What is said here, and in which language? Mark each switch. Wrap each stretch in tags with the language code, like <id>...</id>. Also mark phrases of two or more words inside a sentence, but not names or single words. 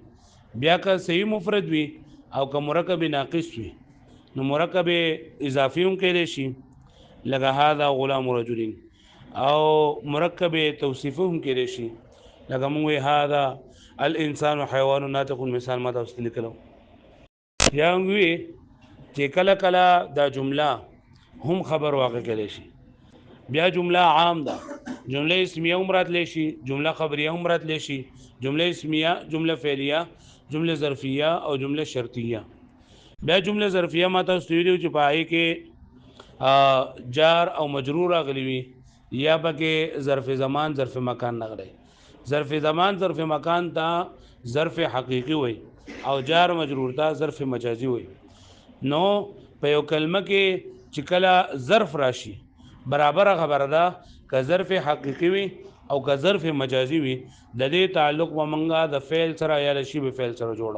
<ps>بیا که صحیح مفرد وي او که مرکب ناقص وي، نو مرکب اضافي هم کېدی شي لکه</ps> <ar>هذا غلام رجل،</ar> <ps>او مرکب توصیفي هم کېدی شي لکه موږ وایو</ps> <ar>هذا الانسان حیوان ناطق،</ar> <ps>مثال ما تاسو ته لیکلو. یا موږ وایو چې کله کله دا جمله هم خبر واقع کېدی شي. بیا جمله عام ده، جمله اسمیه هم راتلی شي، جمله خبریه هم راتلی شي، جمله اسمیه، جمله فعلیه، جمله ظرفیه او جمله شرطیه. بیا جمله ظرفیه ما تاسو ویلو چې پای کې جار او مجرور راغلی وي، یا پکې ظرف زمان ظرف مکان نغلی. ظرف زمان ظرف مکان ته ظرف حقیقي وي، او جار مجرور ته ظرف مجازي وي. نو په یو کلمه کې چې کله ظرف راشي، برابر خبره ده که ظرف حقیقي وي او که ظرف مجازي وي، د دې تعلق و منګه د فعل سره یا د شی به فعل سره جوړو.</ps>